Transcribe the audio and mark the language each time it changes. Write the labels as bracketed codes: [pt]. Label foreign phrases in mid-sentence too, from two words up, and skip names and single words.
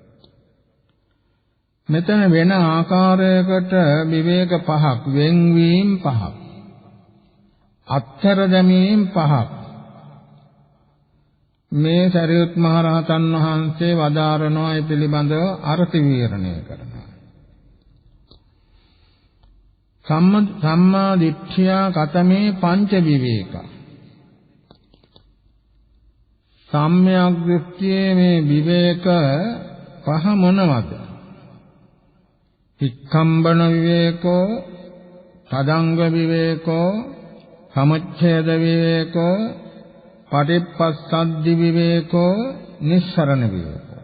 [si] මෙතන වෙන ආකාරයකට විවේක පහක්, වෙන්වීම පහක්, අත්තර දැමීම පහක් මේ සරියුත් මහ රහතන් වහන්සේ වදාරනවා. ඒ පිළිබඳව අර්ථ විවරණය කරනවා. [pi] සම්මා දිට්ඨියා කතමේ පංච විවේක. [si] සම්‍යක් දෘෂ්ටියේ මේ විවේක පහ මොනවද? [pi] වික්ඛම්බන විවේකෝ, තදංග විවේකෝ, සමුච්ඡේද විවේකෝ, පටිපස්සද්ධි විවේකෝ, නිස්සරණ විවේකෝ.